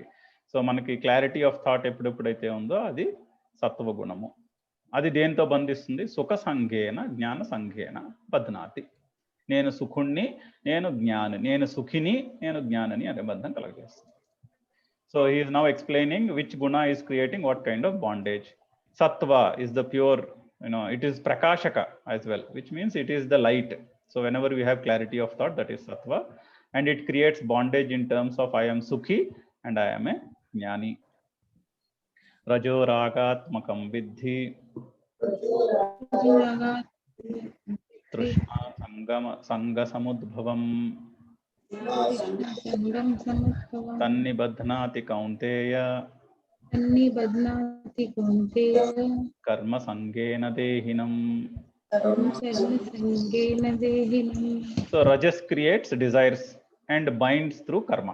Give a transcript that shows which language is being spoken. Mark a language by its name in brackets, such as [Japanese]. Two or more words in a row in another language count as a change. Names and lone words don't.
[Telugu] సో మనకి [English] clarity of thought [Telugu] ఎప్పుడెప్పుడైతే ఉందో అది సత్వ గుణము. [Sanskrit] అది దేంతో బంధిస్తుంది? సుఖ సంఘేన జ్ఞాన సంఘేన బధ్నాతి. [Telugu] నేను సుఖుణ్ణి, నేను జ్ఞాని, నేను సుఖిని, నేను జ్ఞానని అనే బంధం కలగజేస్తుంది. [English] సో he is now explaining which guna is creating what kind of bondage. Sattva is the pure, it is prakashaka as well, which means it is the light. So whenever we have clarity of thought, that is sattva, and it creates bondage in terms of I am sukhi and I am a jnani. [Sanskrit] रजो रागात्मकं विद्धि तृष्णा सङ्ग समुद्भवम् తన్నిబధ్నాతి కౌంతేయ కర్మ సంగేన దేహినం. [English] So Rajas creates desires and binds through karma.